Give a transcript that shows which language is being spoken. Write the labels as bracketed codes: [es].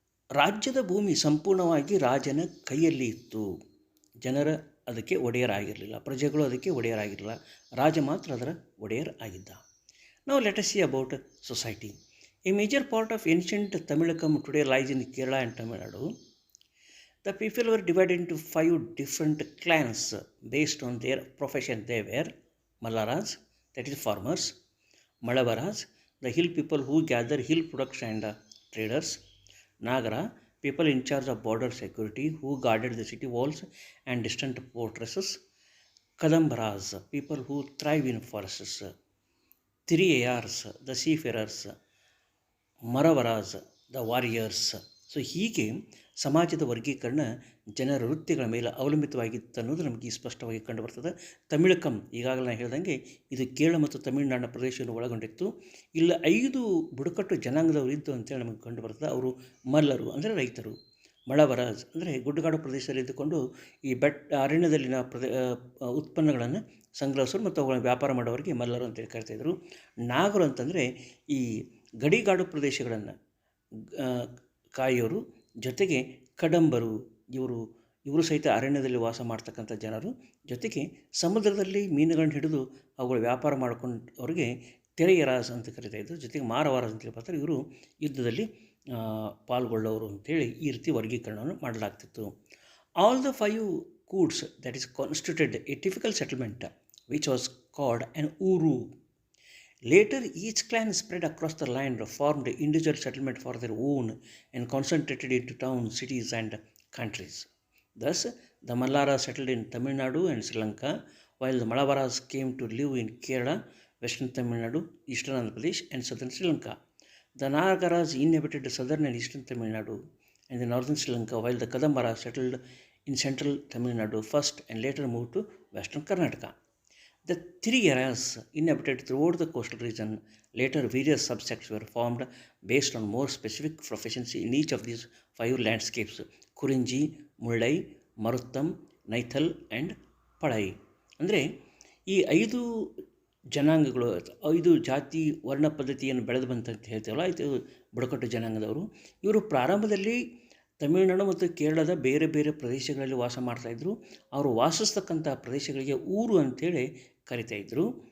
[kn] ರಾಜ್ಯದ ಭೂಮಿ ಸಂಪೂರ್ಣವಾಗಿ ರಾಜನ ಕೈಯಲ್ಲಿ ಇತ್ತು. ಜನರ ಅದಕ್ಕೆ ಒಡೆಯರಾಗಿರಲಿಲ್ಲ, ಪ್ರಜೆಗಳು ಅದಕ್ಕೆ ಒಡೆಯರಾಗಿರಲಿಲ್ಲ, ರಾಜ ಮಾತ್ರ ಅದರ ಒಡೆಯರ್ ಆಗಿದ್ದ. [en] Now let us see about society. A major part of ancient Tamilakam today lies in Kerala and Tamil Nadu. The people were divided into 5 different clans based on their profession. They were Mallaras, that is farmers; Malavaras, the hill people who gather hill products and traders; Nagara, people in charge of border security who guarded the city walls and distant fortresses; Kadambaras, people who thrive in forests; Tiriyars, the seafarers; Maravaraj, the warriors. [kn] So ಹೀಗೆ ಸಮಾಜದ ವರ್ಗೀಕರಣ ಜನರ ವೃತ್ತಿಗಳ ಮೇಲೆ ಅವಲಂಬಿತವಾಗಿತ್ತು ಅನ್ನೋದು ನಮಗೆ ಸ್ಪಷ್ಟವಾಗಿ ಕಂಡುಬರ್ತದೆ. ತಮಿಳಕಂ ಈಗಾಗಲೇ ನಾನು ಹೇಳ್ದಂಗೆ ಇದು ಕೇರಳ ಮತ್ತು ತಮಿಳುನಾಡಿನ ಪ್ರದೇಶವನ್ನು ಒಳಗೊಂಡಿತ್ತು. ಇಲ್ಲಿ 5 ಬುಡಕಟ್ಟು ಜನಾಂಗದವರು ಇದ್ದು ಅಂತೇಳಿ ನಮಗೆ ಕಂಡುಬರ್ತದೆ. ಅವರು ಮಲ್ಲರು ಅಂದರೆ ರೈತರು, ಮಳವರಾಜ್ ಅಂದರೆ ಗುಡ್ಡಗಾಡು ಪ್ರದೇಶದಲ್ಲಿ ಇದ್ದುಕೊಂಡು ಈ ಅರಣ್ಯದಲ್ಲಿನ ಉತ್ಪನ್ನಗಳನ್ನು ಸಂಗ್ರಹಿಸೋರು ಮತ್ತು ಅವುಗಳನ್ನು ವ್ಯಾಪಾರ ಮಾಡೋರಿಗೆ ಮಲ್ಲರು ಅಂತೇಳಿ ಕರಿತಾಯಿದ್ರು. ನಾಗರು ಅಂತಂದರೆ ಈ ಗಡಿಗಾಡು ಪ್ರದೇಶಗಳನ್ನು ಕಾಯೋರು, ಜೊತೆಗೆ ಕಡಂಬರು, ಇವರು ಸಹಿತ ಅರಣ್ಯದಲ್ಲಿ ವಾಸ ಮಾಡ್ತಕ್ಕಂಥ ಜನರು, ಜೊತೆಗೆ ಸಮುದ್ರದಲ್ಲಿ ಮೀನುಗಳನ್ನು ಹಿಡಿದು ಅವುಗಳ ವ್ಯಾಪಾರ ಅವ್ರಿಗೆ ತೆರೆಯರಾಜ್ ಅಂತ ಕರಿತಾಯಿದ್ರು. ಜೊತೆಗೆ ಮಾರವಾರಾಜ್ ಅಂತೇಳಿ ಬರ್ತಾರೆ, ಇವರು ಯುದ್ಧದಲ್ಲಿ ಪಾಲ್ಗೊಳ್ಳೋರು ಅಂತೇಳಿ ಈ ರೀತಿ ವರ್ಗೀಕರಣವನ್ನು ಮಾಡಲಾಗ್ತಿತ್ತು. [en] All the 5 ಕೂಡ್ಸ್ that is constituted a typical settlement which was called on ooru. Later, each clan spread across the land, formed individual settlement for their own, and concentrated into towns, cities, and countries. Thus, the Mallaras settled in Tamil Nadu and Sri Lanka, while the Malavaras came to live in Kerala, western Tamil Nadu, eastern Andhra Pradesh, and southern Sri Lanka. The Nagaras inhabited southern and eastern Tamil Nadu and the northern Sri Lanka, while the Kadambaras settled in central Tamil Nadu first and later moved to western Karnataka. The 3 eras inhabited throughout the coastal region. Later, various subsects were formed based on more specific proficiency in each of these 5 landscapes: Kurinji, Mullai, Maruttam, Naithal and Padai. [kn] ಅಂದರೆ ಈ 5 ಜನಾಂಗಗಳು, 5 ಜಾತಿ ವರ್ಣ ಪದ್ಧತಿಯನ್ನು ಬೆಳೆದು ಬಂತಂತ ಹೇಳ್ತೇವಲ್ಲ, ಇದು ಬುಡಕಟ್ಟು ಜನಾಂಗದವರು. ಇವರು ಪ್ರಾರಂಭದಲ್ಲಿ ತಮಿಳುನಾಡು ಮತ್ತು ಕೇರಳದ ಬೇರೆ ಬೇರೆ ಪ್ರದೇಶಗಳಲ್ಲಿ ವಾಸ ಮಾಡ್ತಾಯಿದ್ರು. ಅವರು ವಾಸಿಸ್ತಕ್ಕಂಥ ಪ್ರದೇಶಗಳಿಗೆ ಊರು ಅಂಥೇಳಿ ಕರಿತಾಯಿದ್ರು.